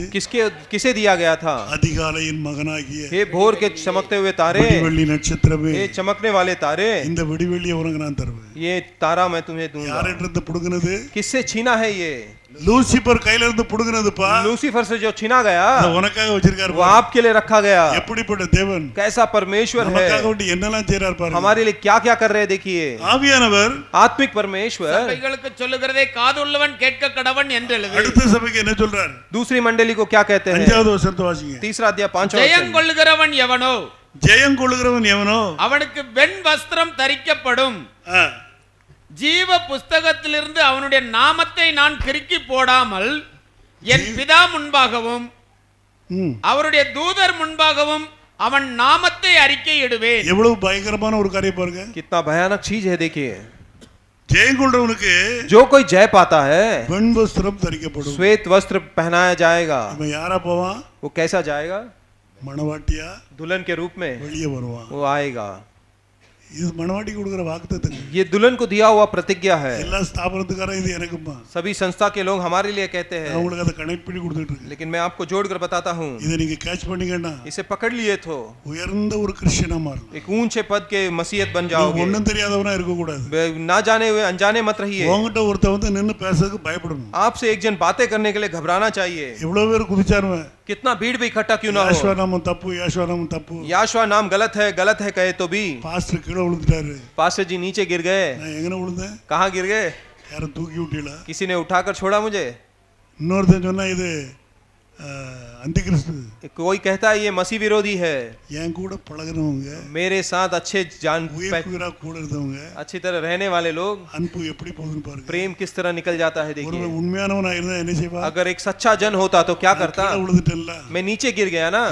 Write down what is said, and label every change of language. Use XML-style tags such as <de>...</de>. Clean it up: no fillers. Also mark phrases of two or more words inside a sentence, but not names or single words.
<hi>किसे दिया गया था?</hi> <ta>அதிகாலையின் மகனாகிய</ta> <hi>हे भोर के चमकते हुए तारे,</hi> <ta>விடிவெள்ளி நட்சத்திரமே,</ta> <hi>हे चमकने वाले तारे,</hi> <ta>இந்த விடிவெள்ளியை உனக்கு நான் தருவேன்।</ta> <hi>ये तारा मैं तुम्हें दूंगा।</hi> <ta>யாரிடமிருந்து புடுங்கினது?</ta> <hi>किससे छीना है ये?</hi> <ta>லூசிபர் கையில இருந்து புடுங்கினதுப்பா।</ta> <hi>लूसीफर से जो छीना गया,</hi> <ta>உனக்காக வச்சிருக்காரு,</ta> <hi>वो आपके लिए रखा गया।</hi> <ta>எப்படிப்பட்ட தேவன்,</ta> <hi>कैसा परमेश्वर है,</hi> <ta>நமக்காக வேண்டி என்னெல்லாம் செய்றார் பாருங்க।</ta> <hi>हमारे लिए क्या क्या कर रहे हैं देखिए।</hi> <ta>ஆவியானவர்</ta> <hi>आत्मिक परमेश्वर</hi> <ta>சபைகளுக்கு சொல்லுகிறதை காதுள்ளவன் கேட்க கடவன் என்று எழுது। அடுத்த சபைக்கு என்ன சொல்றார்?</ta> <hi>दूसरी मंडली को क्या कहते हैं?</hi> <ta>5வது வசனத்தை வாசிங்க।</ta> <hi>तीसरा अध्याय 5वां</hi> <ta>ஜெயம்</ta> <hi>वचन।</hi> <ta>கொள்ளுகிறவன் எவனோ, ஜெயம் கொள்ளுகிறவன் எவனோ அவனுக்கு வெண் வஸ்திரம் தரிக்கப்படும், ஜீவ புஸ்தகத்திலிருந்து அவனுடைய நாமத்தை நான் கிறுக்கி போடாமல் என் பிதா முன்பாகவும் அவருடைய தூதர் முன்பாகவும் அவன் நாமத்தை அறிக்கையிடுவேன்। எவ்வளவு பயங்கரமான ஒரு காரியம் பாருங்க,</ta> <hi>कितना भयानक चीज है देखिए।</hi> <ta>ஜெயம் கொள்றவனுக்கு</ta> <hi>जो कोई जय पाता है,</hi> <ta>வெண் வஸ்திரம் தரிக்கப்படும்।</ta> <hi>श्वेत वस्त्र पहनाया जाएगा।</hi> <ta>இவன் யாரா போவான்?</ta> <hi>वो कैसा जाएगा?</hi> <ta>மணவாட்டியா</ta> <hi>दुल्हन के रूप में</hi> <ta>வெளியே வருவான்।</ta> <hi>वो आएगा।</hi> <ta>இது மணவாட்டி கொடுக்கிற வாக்குத்தத்தம்,</ta> <hi>ये दुल्हन को दिया हुआ प्रतिज्ञा है।</hi> <ta>எல்லா ஸ்தாபனத்துக்காரன் இது எனக்குமா,</ta> <hi>सभी संस्था के लोग हमारे लिए कहते हैं,</hi> <ta>அவங்களுக்கு அதை கனெக்ட் பண்ணி கொடுத்துட்டு இருக்கு।</ta> <hi>लेकिन मैं आपको जोड़कर बताता हूँ,</hi> <ta>இதை நீங்க கேட்ச் பண்ணீங்கன்னா</ta> <hi>इसे पकड़ लिए तो</hi> <ta>உயர்ந்த ஒரு கிறிஸ்டியனா மாறும்।</ta> <hi>एक ऊंचे पद के मसीहत बन जाओगे।</hi> <ta>ஒண்ணும் தெரியாதவனா இருக்க கூடாது।</ta> <hi>ना जाने हुए अनजाने मत रहिए।</hi> <ta>உன்கிட்ட ஒருத்த வந்து நின்னு பேசறதுக்கு பயப்படணும்।</ta> <hi>आपसे एक जन बातें करने के लिए घबराना चाहिए।</hi> <ta>எவ்வளவு பேர் குதிச்சாருவன்,</ta> <hi>कितना भीड़ भी इकट्ठा क्यों ना हो।</hi> <ta>யாஷ்வா நாமம் தப்பு, யாஷ்வா நாமம் தப்பு,</ta> <hi>याशुआ नाम गलत है कहे तो भी।</hi> <ta>பாஸ்டர் கீழே விழுந்துட்டாரு,</ta> <hi>पास्टर जी नीचे गिर गए।</hi> <ta>நான் எங்கன விழுந்தேன்?</ta> <hi>कहाँ गिर गए?</hi> <ta>யாரும் தூக்கி விட்டீங்களா?</ta> <hi>किसी ने उठाकर छोड़ा मुझे?</hi> <ta>இன்னொருத்தன் சொன்னா இது அந்தி கிறிஸ்து,</ta> <hi>कोई कहता है ये मसीह विरोधी है।</hi> <ta>என் கூட பழகுறவங்க,</ta> <hi>मेरे साथ अच्छे जान</hi> <ta>உயிரா கூட இருந்தவங்க,</ta> <hi>अच्छी तरह रहने वाले लोग,</hi> <ta>அன்பு எப்படி போகுதுன்னு பாருங்க।</ta> <hi>प्रेम किस तरह निकल जाता है देखिए।</hi> <ta>ஒருவேளை உண்மையானவனா இருந்தா என்ன செய்வா?</ta> <hi>अगर एक सच्चा जन होता तो क्या करता?</hi> <ta>கீழே விழுந்துட்டல்ல,</ta> <hi>मैं नीचे गिर गया ना,</hi>